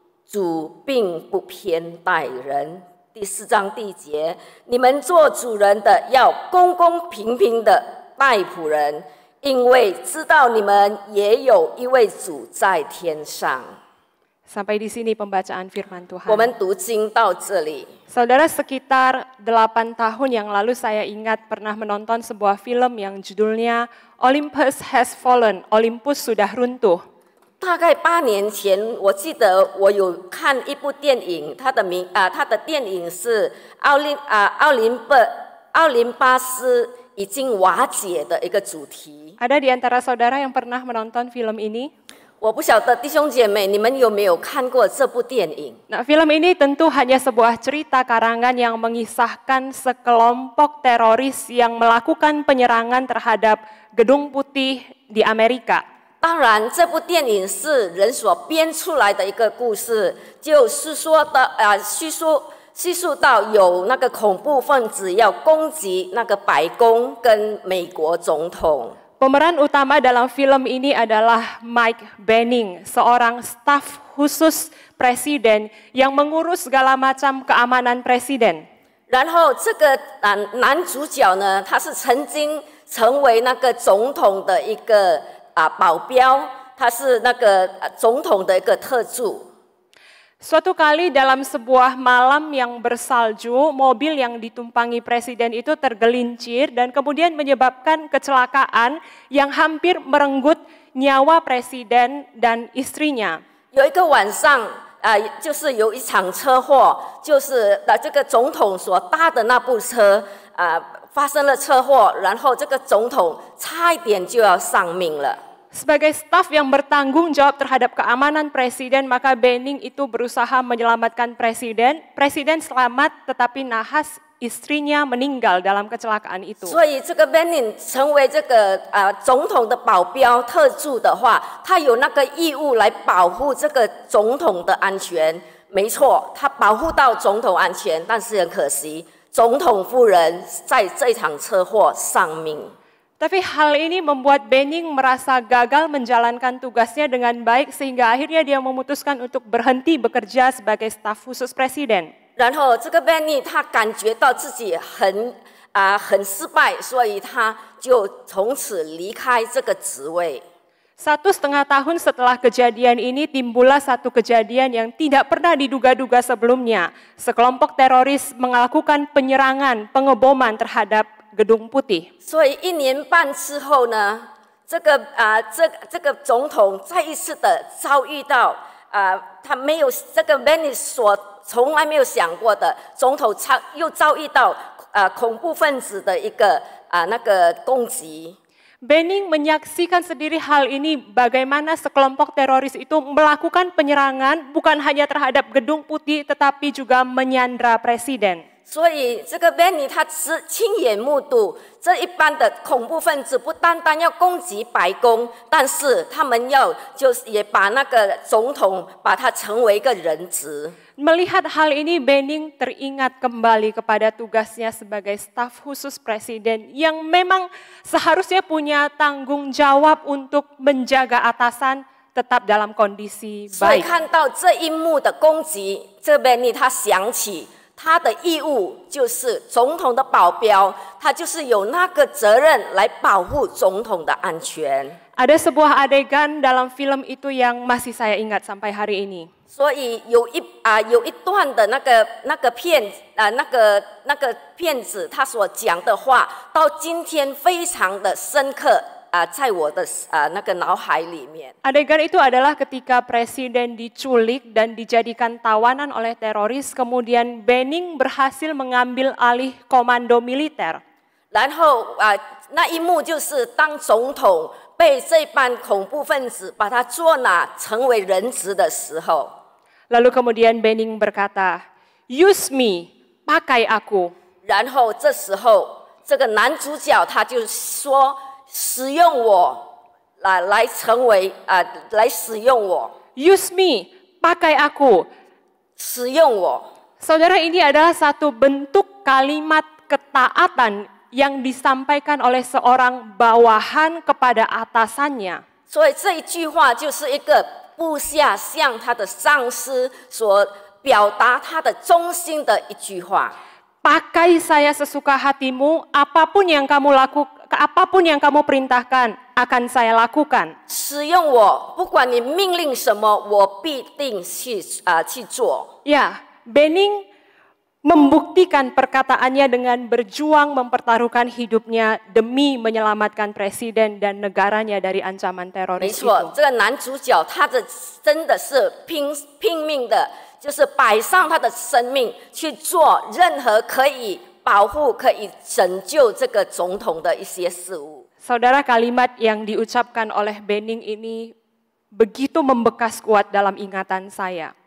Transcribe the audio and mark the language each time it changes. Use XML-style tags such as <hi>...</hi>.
<zh>主并不偏待人。第4章第1节，你们做主人的要公公平平的待仆人，因为知道你们也有一位主在天上。</zh> <id>Sampai di sini pembacaan firman Tuhan.</id> <zh>我们读经到这里。</zh> <id>Saudara, sekitar 8 tahun yang lalu saya ingat pernah menonton sebuah film yang judulnya Olympus Has Fallen, Olympus sudah runtuh.</id> <zh>大概8年前，我记得我有看一部电影，它的电影是奥林巴斯已经瓦解的一个主题。</zh> <id>Ada di antara saudara yang pernah menonton film ini?</id> <zh>我不晓得弟兄姐妹，你们有没有看过这部电影？</zh> <id>Nah, film ini tentu hanya sebuah cerita karangan yang mengisahkan sekelompok teroris yang melakukan penyerangan terhadap Gedung Putih di Amerika.</id> <zh>当然，这部电影是人所编出来的一个故事，就是说的叙述到有那个恐怖分子要攻击那个白宫跟美国总统。</zh> <id>Pemeran utama dalam film ini adalah Mike Benning, seorang staf khusus presiden yang mengurus segala macam keamanan presiden.</id> <zh>然后这个男主角呢，他是曾经成为那个总统的一个保镖，他是那个总统的一个特助。</zh> <id>Suatu kali dalam sebuah malam yang bersalju, mobil yang ditumpangi presiden itu tergelincir dan kemudian menyebabkan kecelakaan yang hampir merenggut nyawa presiden dan istrinya.</id> <zh>有一个晚上，就是有一场车祸，就是这个总统所搭的那部车发生了车祸，然后这个总统差一点就要丧命了。</zh> <id>Sebagai staf yang bertanggung jawab terhadap keamanan presiden, maka Benning itu berusaha menyelamatkan presiden. Presiden selamat, tetapi nahas istrinya meninggal dalam kecelakaan itu.</id> <zh>所以这个 Benning 成为这个总统的保镖特助的话，他有那个义务来保护这个总统的安全。没错，他保护到总统安全，但是很可惜，总统夫人在这场车祸丧命。</zh> <id>Tapi hal ini membuat Benning merasa gagal menjalankan tugasnya dengan baik sehingga akhirnya dia memutuskan untuk berhenti bekerja sebagai staf khusus presiden.</id> <zh>然后这个 Benny 他感觉到自己很失败，所以他就从此离开这个职位。</zh> <id>1,5 tahun setelah kejadian ini timbullah satu kejadian yang tidak pernah diduga-duga sebelumnya. Sekelompok teroris melakukan penyerangan, pengeboman terhadap Gedung Putih.</id> <zh>所以1年半之后呢，这个总统再一次的遭遇到他没有这个 Benny 所从来没有想过的，总统又遭遇到恐怖分子的一个那个攻击。</zh> <id>Benning menyaksikan sendiri hal ini bagaimana sekelompok teroris itu melakukan penyerangan bukan hanya terhadap Gedung Putih tetapi juga menyandra presiden.</id> <zh>所以这个 Benny 他亲眼目睹这一般的恐怖分子不单单要攻击白宫，但是他们就是也把那个总统把他成为一个人质。</zh> <id>Melihat hal ini, Benning teringat kembali kepada tugasnya sebagai staf khusus presiden yang memang seharusnya punya tanggung jawab untuk menjaga atasan tetap dalam kondisi</id> <zh>所以</zh> <id>baik.</id> <zh>看到这一幕的攻击，这 Benny 他想起他的义务就是总统的保镖，他就是有那个责任来保护总统的安全。</zh> <id>Ada sebuah adegan dalam film itu yang masih saya ingat sampai hari ini.</id> <zh>所以有一段的那个骗子他所讲的话，到今天非常的深刻在我的那个脑海里面。</zh> <id>Adegan itu adalah ketika presiden diculik dan dijadikan tawanan oleh teroris, kemudian Benning berhasil mengambil alih komando militer.</id> <zh>然后那一幕就是当总统被这班恐怖分子把他捉拿成为人质的时候。</zh> <id>Lalu kemudian Benning berkata,</id> <en>"Use me,</en> <id>pakai aku."</id> <zh>然后这时候，这个男主角他就说：“使用我，来成为来使用我，</zh> <en>Use me,</en> <id>pakai aku.</id> <zh>使用我。”</zh> <id>Saudara, ini adalah satu bentuk kalimat ketaatan yang disampaikan oleh seorang bawahan kepada atasannya.</id> <zh>所以这一句话就是一个部下向他的上司所表达他的忠心的一句话。</zh> <id>Pakai saya sesuka hatimu, apapun yang kamu perintahkan akan saya lakukan.</id> <zh>使用我，不管你命令什么，我必定去做。</zh> <id>Ya, Benning membuktikan perkataannya dengan berjuang mempertaruhkan hidupnya demi menyelamatkan presiden dan negaranya dari ancaman</id> <zh>没</zh> <id>teroris</id> <zh>错，</zh> <id>itu.</id> <zh>这个男主角他真的是拼命的，就是摆上他的生命去做任何可以保护、可以拯救这个总统的一些事物。</zh> <id>Saudara, kalimat yang diucapkan oleh Benning ini begitu membekas kuat dalam ingatan saya.</id>